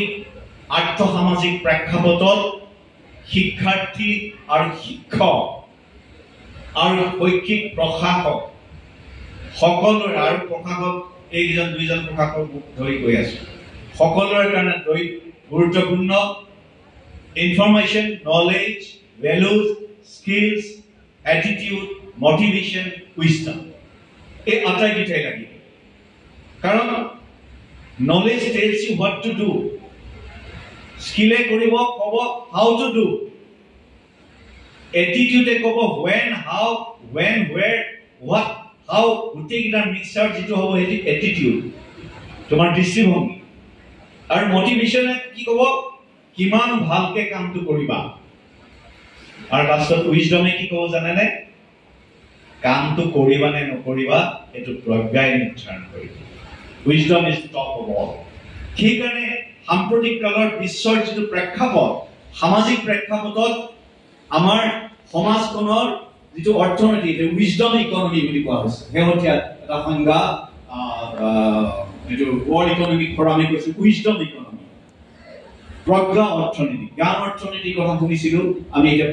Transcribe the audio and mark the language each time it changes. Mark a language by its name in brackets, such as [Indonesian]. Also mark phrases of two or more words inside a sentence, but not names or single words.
[Assamese] আৰ্থ-সামাজিক প্ৰেক্ষাপটত শিক্ষাৰ্থী আৰু শিক্ষক আৰু শৈক্ষিক প্ৰশাসক সকলোৰে আৰু প্ৰশাসক এইজন দুইজন প্ৰশাসক ধৰি গৈ আছে সকলোৰে কাৰণে গুৰুত্বপূৰ্ণ ইনফৰমেশ্যন [English] Knowledge values skills attitude motivation wisdom [Assamese] এই আটাইকেইটাই লাগিব কাৰণ [English] knowledge tells you what to do [Assamese] skill কৰিব ক'ব [English] how to do attitude [Assamese] ক'ব [English] when how when where what how [Assamese] গোটেইকেইটাৰ মিক্সাৰ যিটো হ'ব সেইটো attitude তোমাৰ দৃষ্টিভংগী আৰু মোটিভেশন কি ক'ব কিমান ভালকে কামটো কৰিবা আৰু লাষ্টত উইজডমে কি ক'ব জানেনে কামটো কৰিবা নে নকৰিবা এইটো প্ৰজ্ঞাই নিৰ্ধাৰণ কৰিব [English] Wisdom is top of all. [Assamese] সেইকাৰণে সাম্প্ৰতিক কালৰ বিশ্বৰ যিটো প্ৰেক্ষাপট সামাজিক প্ৰেক্ষাপটত আমাৰ সমাজখনৰ যিটো অৰ্থনীতি [English] wisdom economy [Assamese] বুলি কোৱা হৈছে শেহতীয়া এটা সংজ্ঞা এইটো ৱৰ্ল্ড ইকনমিক ফৰামে কৈছে [English] wisdom economy [Assamese] প্ৰজ্ঞা অৰ্থনীতি জ্ঞান অৰ্থনীতিৰ কথা শুনিছিলো আমি এতিয়া